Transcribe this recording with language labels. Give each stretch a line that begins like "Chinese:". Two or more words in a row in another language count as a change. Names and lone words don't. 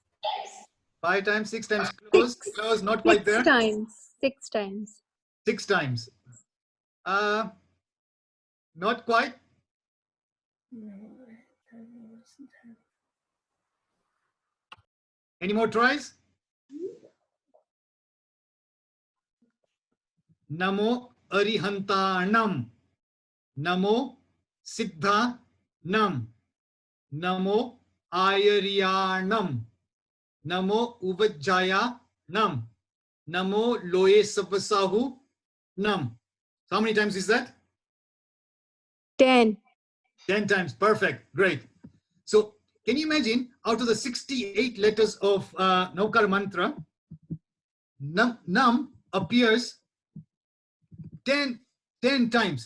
English: 5 times, 6 times, close, close, not quite there. 6 times. 6 times. 6 times. Not quite. Any more tries?
Prakrit languages: Namo Arihantanam. Namo Siddhanam. Namo Ayaryanam. Namo Uvajjayanam. Namo Loe Sabasahu Nam.
English: So how many times is that? 10. 10 times. Perfect. Great. So can you imagine out of the 68 letters of Naukar mantra, Nam appears 10 times.